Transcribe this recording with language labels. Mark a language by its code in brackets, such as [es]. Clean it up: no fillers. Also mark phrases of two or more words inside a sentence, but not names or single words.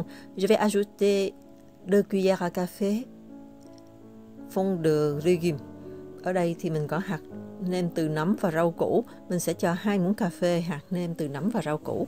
[fr] Je vais ajouter 2 cuillères à café fond de légumes. [vi] Ở đây thì mình có hạt nêm từ nấm và rau củ. Mình sẽ cho 2 muỗng cà phê hạt nêm từ nấm và rau củ.